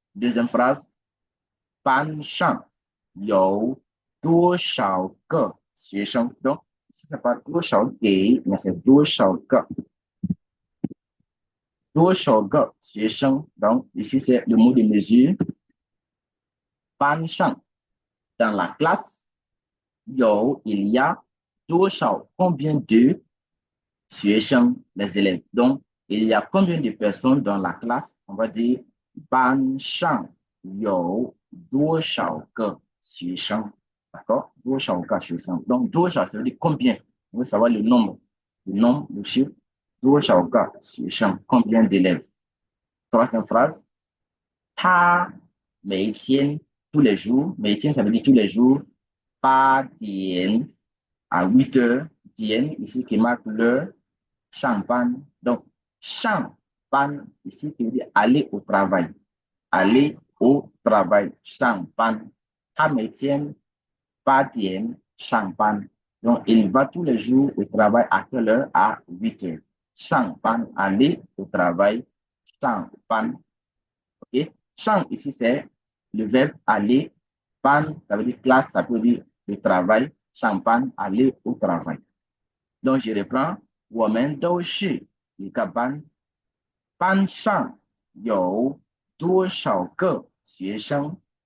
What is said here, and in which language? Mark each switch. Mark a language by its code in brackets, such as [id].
[fr] Deuxième phrase, [zh] 班上有多少个学生? [fr] Donc, ici, ce n'est pas 多少给, mais c'est 多少个. [zh] 多少个学生? [fr] Donc, ici, c'est le mot de mesure. 班上, dans la classe, il y a 多少, combien de 学生, les élèves. Donc, il y a combien de personnes dans la classe? On va dire [zh] 班上有多少个学生? [fr] D'accord? [zh] 多少个学生. [fr] Donc, 多少, ça veut dire combien? On veut savoir le nombre. Le nombre, le chiffre. [zh] 多少个学生? [fr] Combien d'élèves? Troisième phrase. [zh] 他每天, [fr] tous les jours. 每天, ça veut dire tous les jours. 8点 à 8 heures. Ici qui marque l'heure. 上班. Donc, 上班, ici qui veut dire aller au travail. Aller au travail. 上班. [zh] 他每天8点上班. [fr] Donc, il va tous les jours au travail à quelle heure? À 8 heures. Shang pan, aller au travail. Shang pan. OK? Shang, ici, c'est le verbe aller. Pan, ça veut dire classe, ça peut dire le travail. Shang pan, aller au travail. Donc, je reprends. [zh] 我们都是一个班，班上有多少个学生？